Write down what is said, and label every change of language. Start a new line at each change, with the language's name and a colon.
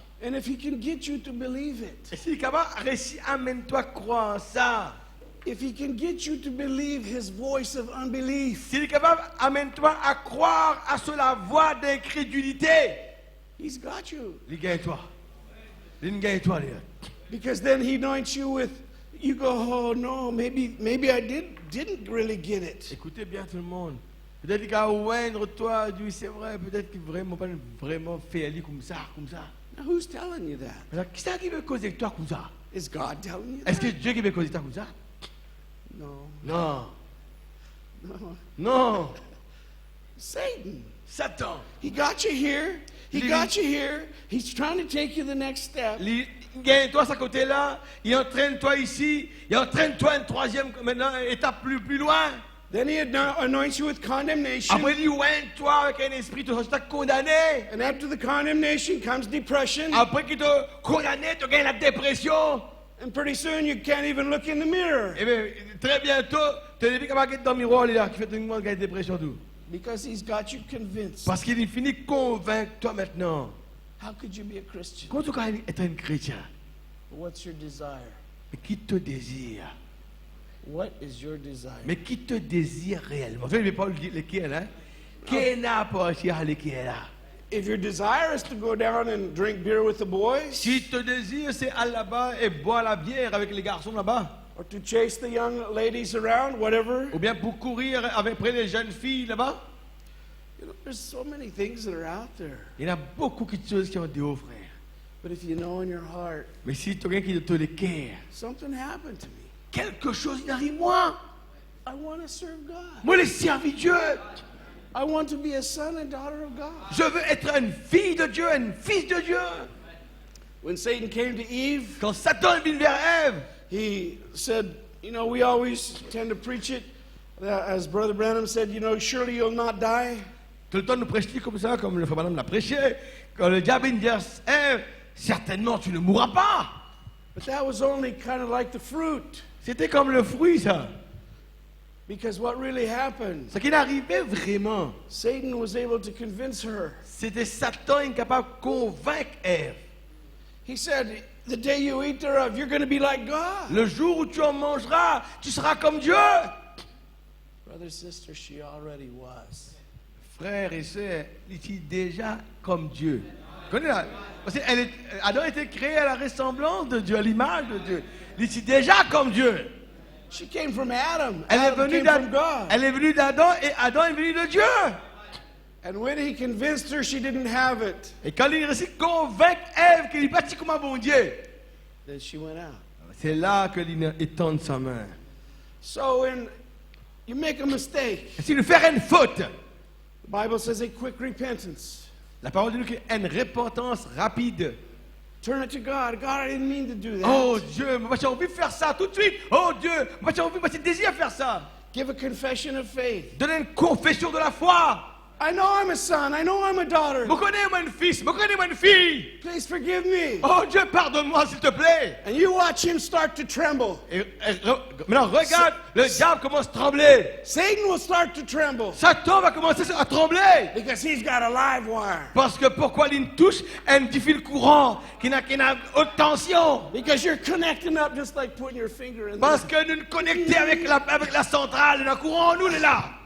English: And if he can get you to believe it,
French: Et si capable, récit, amène-toi croire ça.
English: if he can get you to believe his voice of unbelief,
French: S'il est capable, amène-toi à croire à sur la voie d'incrédulité.
English: he's got you.
French: Il gagne-toi. Il gagne-toi, lui.
English: Because then he anoints you with, you go, "Oh no, maybe I didn't really get it."
French: Écoutez bien tout le monde. Peut-être qu'il va oindre toi, oui, c'est vrai, peut-être qu'il vraiment pas vraiment fait aller comme ça, comme ça.
English: Now who's telling you that?
French: Alors, qui c'est qui veut causer avec toi comme ça?
English: Is God telling you
French: Est-ce
English: that?
French: que Dieu qui veut causer avec toi comme ça?
English: No,
French: Non.
English: no.
French: Non.
English: Satan.
French: Satan.
English: He got you here. He
French: Lui-
English: got you here. He's trying to take you the next step.
French: Il gagne-toi à ce côté-là, il entraîne-toi ici, il entraîne-toi une troisième maintenant, étape plus loin.
English: Then he anoints you with condemnation.
French: Après, il oint-toi avec un esprit, tu seras condamné.
English: And after the condemnation comes depression.
French: Après qu'il te condamné, tu gagnes la dépression.
English: And pretty soon you can't even look in the mirror.
French: Et bien, très bientôt, tu n'es plus capable d'être dans le miroir, là, qui fait tout le monde gagner la dépression. Tout.
English: Because he's got you convinced.
French: Parce qu'il est fini de convaincre toi maintenant.
English: How could you be a Christian?
French: Comment tu peux être un chrétien?
English: What's your desire?
French: Mais qui te désire?
English: What is your desire?
French: Mais qui te désire réellement? Je ne vais pas lequel, hein? Qui n'a pas lequel là?
English: If your desire is to go down and drink beer with the boys,
French: Si te désire, c'est aller là-bas et boire la bière avec les garçons là-bas.
English: or to chase the young ladies around, whatever,
French: Ou bien pour courir avec près des jeunes filles là-bas.
English: you know, there's so many things that are out there.
French: Il y en a beaucoup de choses qui ont dit aux frères.
English: But if you know in your heart,
French: Mais si tu as quelqu'un qui te le cœur,
English: something happened to me.
French: quelque chose il arrive moi.
English: I want to serve God.
French: Moi, je servis Dieu.
English: I want to be a son and daughter of God.
French: Je veux être une fille de Dieu, un fils de Dieu.
English: When Satan came to Eve,
French: Quand Satan est venu vers Ève,
English: he said, you know, we always tend to preach it, as Brother Branham said, you know, surely you'll not die.
French: tout le temps nous prêchons comme ça, comme le frère Branham l'a prêché. Quand le diable vient vers Ève, certainement tu ne mourras pas.
English: But that was only kind of like the fruit.
French: C'était comme le fruit, ça.
English: Because what really happened,
French: Ce qui arrivait vraiment,
English: Satan was able to convince her.
French: c'était Satan incapable de convaincre Ève.
English: He said, the day you eat thereof, you're going to be like God.
French: Le jour où tu en mangeras, tu seras comme Dieu.
English: Brother, sister, she already was.
French: Frères et sœurs, il est déjà comme Dieu. Connais la- Parce que Adam était créé à la ressemblance de Dieu, à l'image de Dieu. Il est déjà comme Dieu.
English: She came from Adam.
French: Elle est
English: Adam
French: venue
English: came from God.
French: Elle est venue d'Adam et Adam est venu de Dieu.
English: And when he convinced her she didn't have it,
French: Et quand il réussit à convaincre Ève qu'il est bâti comme un bon Dieu,
English: then she went out.
French: c'est là qu'il étend sa main.
English: So when you make a mistake,
French: Et s'il nous fait une faute,
English: the Bible says a quick repentance.
French: la parole de Dieu est une repentance rapide.
English: Turn it to God. God, I didn't mean to do that.
French: Oh Dieu, moi j'ai envie de faire ça tout de suite. Oh Dieu, moi j'ai envie, moi j'ai désir de faire ça.
English: Give a confession of faith.
French: Donner une confession de la foi.
English: I know I'm a son. I know I'm a daughter.
French: Me connais moi un fils, me connais moi une fille.
English: Please forgive me.
French: Oh Dieu, pardonne-moi s'il te plaît.
English: And you watch him start to tremble.
French: Maintenant, regarde, le diable commence à trembler.
English: Satan will start to tremble
French: Satan va commencer à trembler.
English: because he's got a live wire.
French: Parce que pourquoi il touche un petit fil courant qui n'a haute tension?
English: Because you're connecting up just like putting your finger in there.
French: Parce que nous nous connectons avec la centrale, le courant, nous, il est là.